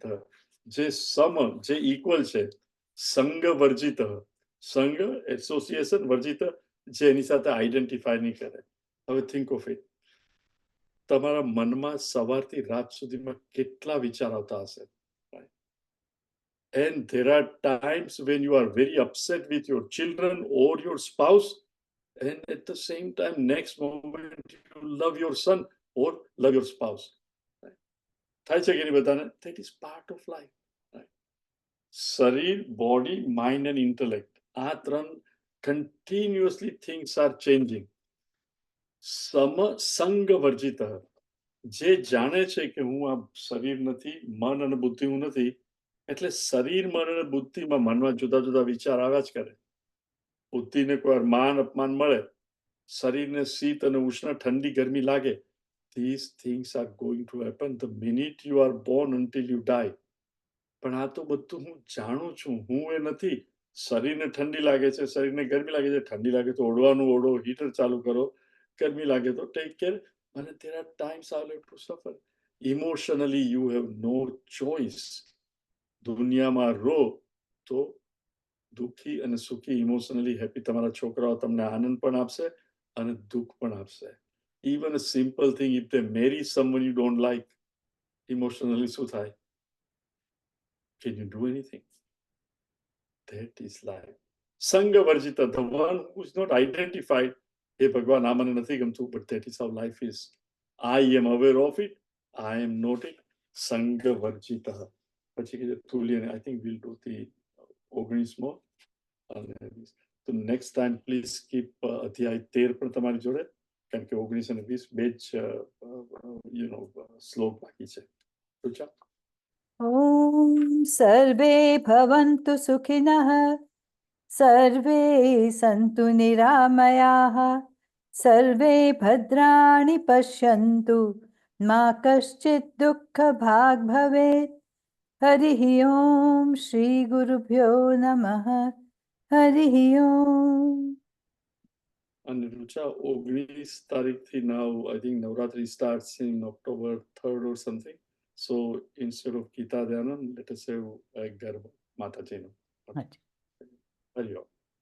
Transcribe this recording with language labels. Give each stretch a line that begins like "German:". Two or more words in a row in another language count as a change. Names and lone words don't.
Gujarati: જે સમ, જે ઇક્વલ છે, સંગ વર્જિત. સંગ એસોસિએશન, વર્જિત જે એની સાથે આઈડેન્ટિફાય નહીં કરે. હવે
English: think of it,
Gujarati: તમારા મનમાં સવારથી રાત સુધીમાં કેટલા વિચાર આવતા હશે?
English: And there are times when you are very upset with your children or your spouse, and at the same time, next moment, you love your son or love your spouse.
Gujarati: થાય છે કે નહીં બધાને?
English: That is part of life. શરીર, body, mind and intellect, આ 3 continuously things are changing.
Gujarati: સમસંગ વર્જિત. જે જાણે છે કે હું આ શરીર નથી, મન અને બુદ્ધિ હું નથી, એટલે શરીર, મન અને બુદ્ધિમાં મનમાં જુદા જુદા વિચાર આવ્યા જ કરે. બુદ્ધિને કોઈ માન અપમાન મળે, શરીરને શીત અને ઉષ્ણ, ઠંડી ગરમી લાગે.
English: These things are going to happen the minute you are born until you die.
Gujarati: પણ આ તો બધું હું જાણું છું, હું એ નથી. શરીરને ઠંડી લાગે છે, શરીરને ગરમી લાગે છે. ઠંડી લાગે તો ઓઢવાનું ઓઢો, હીટર ચાલુ કરો. ગરમી લાગે તો
English: take care.
Gujarati: અને
English: there are times I will have to suffer. Emotionally you have no choice.
Gujarati: દુનિયામાં રહો તો દુઃખી અને સુખી,
English: emotionally happy
Gujarati: તમારા છોકરાઓ તમને આનંદ પણ આપશે અને દુઃખ પણ આપશે.
English: Even a simple thing, if they marry someone you don't like, emotionally
Gujarati: શું થાય?
English: Can you do anything? That is life. Sangha Varjita, the one who is not identified, hey Bhagwan,
Gujarati: આ મને નથી ગમતું,
English: but that is how life is. I am aware of it, I am not it. Sangha Varjita.
Gujarati: પછી કે તુલ્ય,
English: I think we'll do the 19મો.
Gujarati: તો
English: next time please keep
Gujarati: અધ્યાય 13 પણ તમારી જોડે, કારણ કે 19 અને 20 બે જ શ્લોક બાકી છે. રુચા?
Sanskrit: ॐ सर्वे भवन्तु सुखिनः सर्वे सन्तु निरामयाः सर्वे भद्राणि पश्यन्तु मा कश्चित् दुःखभाग् भवेत् हरिः ॐ श्रीगुरुभ्यो नमः हरिः ॐ
English: And Rucha, 19 તારીખથી now, I think Navratri starts in October 3rd or something. So instead of Gita Dhyanam, let us have a Garba Mataji.
Hindi: अच्छा।
Sanskrit: Hari Om.